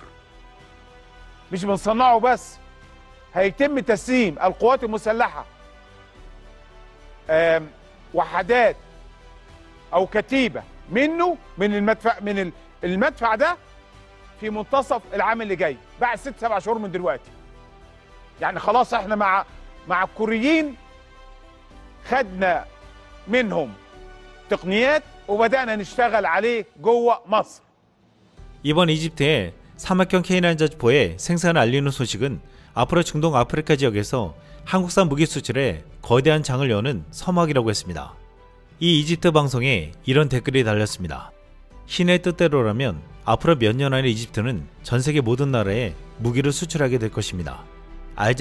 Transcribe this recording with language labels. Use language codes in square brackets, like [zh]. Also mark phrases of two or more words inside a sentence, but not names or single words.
[ar] مش بنصنعه بس، هيتم تسليم القوات المسلحة وحدات او كتيبة منه من المدفع ده في منتصف العام اللي جاي، بعد 6-7 شهور من دلوقتي. يعني خلاص احنا مع الكوريين خدنا منهم تقنيات وبدأنا نشتغل عليه جوه مصر. [ko] 이번 이집트의 사막형 K9 자주포의 생산을 알리는 소식은 앞으로 중동 아프리카 지역에서 한국산 무기 수출에 거대한 장을 여는 서막이라고 했습니다. 이 이집트 방송에 이런 댓글이 달렸습니다. 신의 뜻대로라면 앞으로 몇 년 안에 이집트는 전 세계 모든 나라에 무기를 수출하게 될 것입니다.